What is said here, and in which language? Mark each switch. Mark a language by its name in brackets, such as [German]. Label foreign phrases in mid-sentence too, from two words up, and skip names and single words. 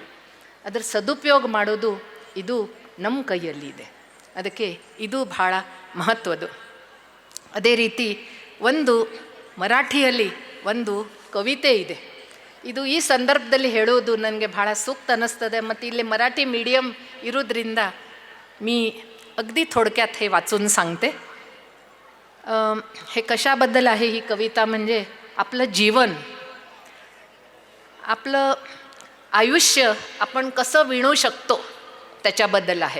[Kannada] ಅದರ ಸದುಪಯೋಗ ಮಾಡೋದು ಇದು ನಮ್ಮ ಕೈಯಲ್ಲಿದೆ. ಅದಕ್ಕೆ ಇದು ಭಾಳ ಮಹತ್ವದ್ದು. ಅದೇ ರೀತಿ ಒಂದು ಮರಾಠಿಯಲ್ಲಿ ಒಂದು ಕವಿತೆ ಇದೆ. ಇದು ಈ ಸಂದರ್ಭದಲ್ಲಿ ಹೇಳೋದು ನನಗೆ ಭಾಳ ಸೂಕ್ತ ಅನ್ನಿಸ್ತದೆ. ಮತ್ತು ಇಲ್ಲಿ ಮರಾಠಿ ಮೀಡಿಯಮ್ ಇರೋದರಿಂದ [Marathi] मी अगदी थोडक्यात हे वाचून सांगते. हे कशाबद्दल आहे ही कविता म्हणजे आपलं जीवन, आपलं आयुष्य आपण कसं विणू शकतो त्याच्याबद्दल आहे.